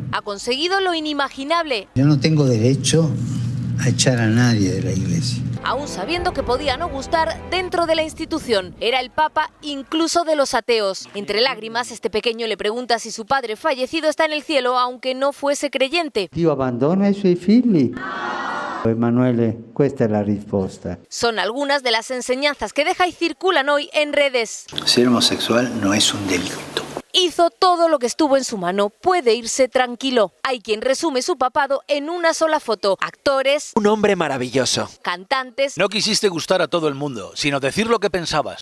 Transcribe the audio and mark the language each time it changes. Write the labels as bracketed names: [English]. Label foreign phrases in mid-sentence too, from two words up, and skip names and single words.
[Spanish] Ha conseguido lo inimaginable. Yo no tengo derecho a echar a nadie de la iglesia. Aún sabiendo que podía no gustar dentro de la institución. Era el Papa incluso de los ateos. Entre lágrimas, este pequeño le pregunta si su padre fallecido está en el cielo, aunque no fuese creyente. [Italian] Dio abbandona i suoi figli? Emanuele, questa è la risposta. [Spanish] Son algunas de las enseñanzas que deja y circulan hoy en redes. Ser homosexual no es un delito. Hizo todo lo que estuvo en su mano, puede irse tranquilo. Hay quien resume su papado en una sola foto. Actores, un hombre maravilloso, cantantes, no quisiste gustar a todo el mundo, sino decir lo que pensabas,